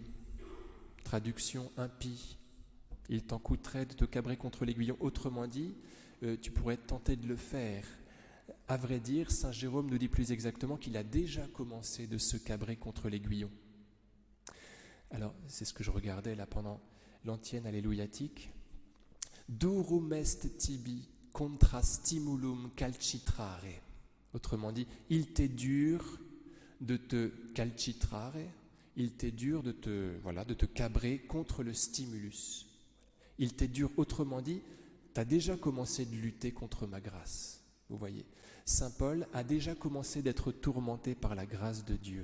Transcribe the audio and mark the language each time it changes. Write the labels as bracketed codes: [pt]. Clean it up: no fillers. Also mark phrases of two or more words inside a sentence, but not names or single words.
[fr] Traduction impie. Il t'en coûterait de te cabrer contre l'aiguillon. Autrement dit, tu pourrais être tenté de le faire. À vrai dire, saint Jérôme nous dit plus exactement qu'il a déjà commencé de se cabrer contre l'aiguillon. Alors, c'est ce que je regardais là pendant l'antienne alléluiatique. [la] Durum est tibi contra stimulum calcitrare. [fr] Autrement dit, il t'est dur de te calcitrare, il t'est dur de te cabrer contre le stimulus. Il t'est dur, autrement dit, tu as déjà commencé de lutter contre ma grâce. Vous voyez, saint Paul a déjà commencé d'être tourmenté par la grâce de Dieu.